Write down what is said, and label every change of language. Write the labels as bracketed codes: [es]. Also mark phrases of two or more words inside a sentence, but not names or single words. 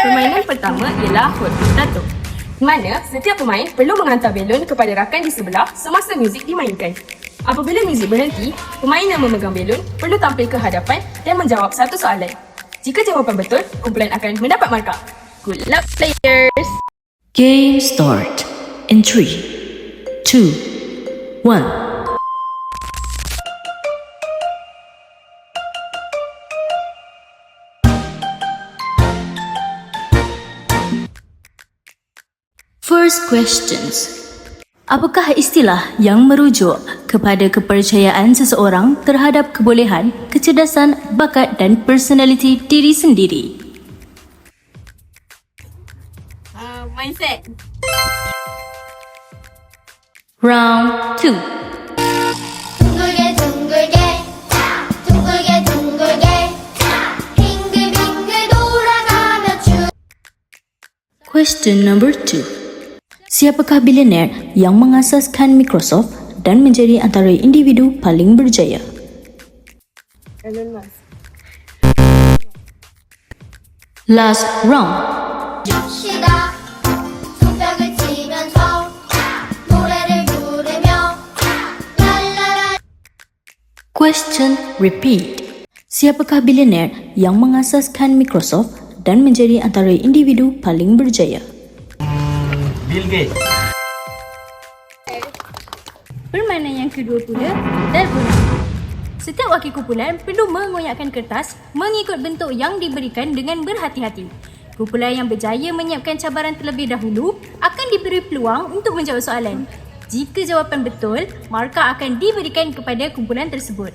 [ms] Permainan pertama ialah Hot Potato, di mana setiap pemain perlu menghantar belon kepada rakan di sebelah semasa muzik dimainkan. Apabila muzik berhenti, pemain yang memegang belon perlu tampil ke hadapan dan menjawab satu soalan. Jika jawapan betul, kumpulan akan mendapat markah. [en] Good luck players! Game start in 3, 2, 1. First questions. [ms] Apakah istilah yang merujuk kepada kepercayaan seseorang terhadap kebolehan, kecerdasan, bakat dan personaliti diri sendiri? Mindset. [en] Round 2. [ko] 둥글게 둥글게 둥글게 둥글게 빙글빙글 돌아가며 [en] Question number 2. [ms] Siapakah bilioner yang mengasaskan Microsoft dan menjadi antara individu paling berjaya? Elon Musk. [en] Last round. [ko] 줍시다 손뼉을 치면서 노래를 부르며 랄라라. [en] Question repeat. [ms] Siapakah bilioner yang mengasaskan Microsoft dan menjadi antara individu paling berjaya? Bill Gates. Permainan yang kedua pula, Dalgona. Setiap wakil kumpulan perlu mengoyakkan kertas mengikut bentuk yang diberikan dengan berhati-hati. Kumpulan yang berjaya menyiapkan cabaran terlebih dahulu akan diberi peluang untuk menjawab soalan. Jika jawapan betul, markah akan diberikan kepada kumpulan tersebut.